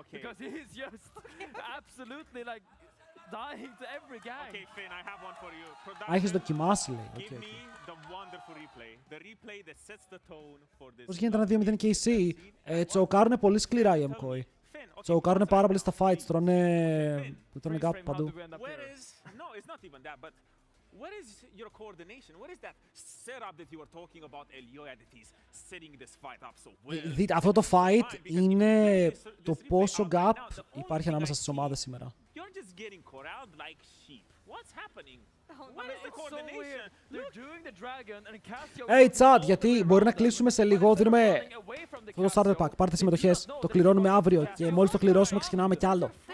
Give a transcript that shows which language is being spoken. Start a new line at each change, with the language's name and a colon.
English: Because he's just absolutely like dying to every gang. Okay, Finn, I have one for you.
Greek: Α, έχεις δοκιμάσει, λέει.
English: Give me the wonderful replay. The replay that sets the tone for this.
Greek: Πώς γίνεται να 2-0 KC? Τσοκάρουνε πολύ σκληρά οι Mkoi. Τσοκάρουνε πάρα πολύ στα fights, τρώνε κάπου παντού.
English: Where is... No, it's not even that, but where is your coordination? Where is that setup that you were talking about, Elioya, that he's setting this fight up so well?
Greek: Δείτε, αυτό το fight είναι το πόσο gap υπάρχει ανάμεσα στις ομάδες σήμερα.
English: You're just getting corralled like sheep. What's happening? What is the coordination? They're doing the dragon and Casio. Hey, chat,
Greek: γιατί μπορεί να κλείσουμε σε λίγο, δίνουμε αυτό το starter pack, πάρτε συμμετοχές, το κληρώνουμε αύριο και μόλις το κληρώσουμε ξεκινάμε κι άλλο.